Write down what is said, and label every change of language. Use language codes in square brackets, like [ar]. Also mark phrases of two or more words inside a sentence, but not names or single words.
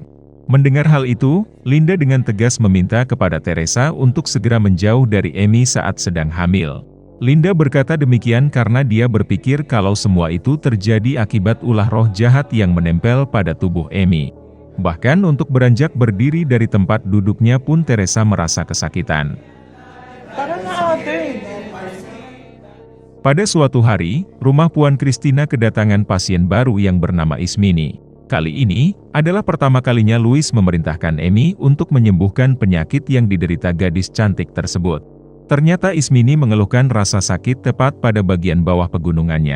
[id] Mendengar hal itu, Linda dengan tegas meminta kepada Teresa untuk segera menjauh dari Amy saat sedang hamil. Linda berkata demikian karena dia berpikir kalau semua itu terjadi akibat ulah roh jahat yang menempel pada tubuh Amy. Bahkan untuk beranjak berdiri dari tempat duduknya pun Teresa merasa kesakitan. [tl] Tara na, ate. [id] Pada suatu hari, rumah Puan Christina kedatangan pasien baru yang bernama Ismini. Kali ini, adalah pertama kalinya Louis memerintahkan Amy untuk menyembuhkan penyakit yang diderita gadis cantik tersebut. Ternyata Ismini mengeluhkan rasa sakit tepat pada bagian bawah pegunungannya.